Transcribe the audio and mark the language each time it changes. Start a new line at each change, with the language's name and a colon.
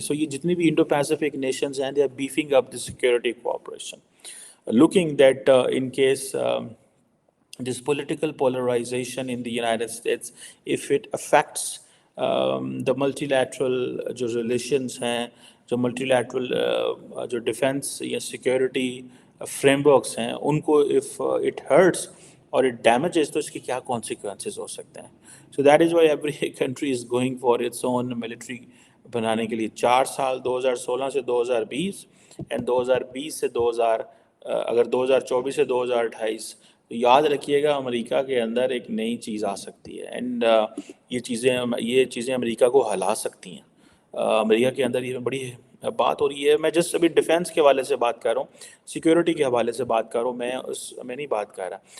Urdu: سو یہ جتنی بھی انڈو پیسیفک نیشنز ہیں،
English: they are beefing up the security cooperation, looking that in case this political polarization in the United States, if it affects the multilateral جو relations ہیں، جو multilateral جو defense یا security frameworks ہیں، ان کو if it hurts اور it damages
Urdu: تو اس کے کیا
English: consequences ہو سکتے ہیں. So that is why every country is going for its own military
Urdu: بنانے کے لیے. 4 سال 2016 سے 2020 اینڈ 2020 سے 2000 اگر 2024 سے 2028، تو یاد رکھیے گا امریکہ کے اندر ایک نئی چیز آ سکتی ہے، اینڈ یہ چیزیں امریکہ کو ہلا سکتی ہیں. امریکہ کے اندر یہ بڑی بات ہو رہی ہے. میں جسٹ ابھی ڈیفینس کے حوالے سے بات کر رہا ہوں، سیکورٹی کے حوالے سے بات کر رہا ہوں، میں نہیں بات کر رہا.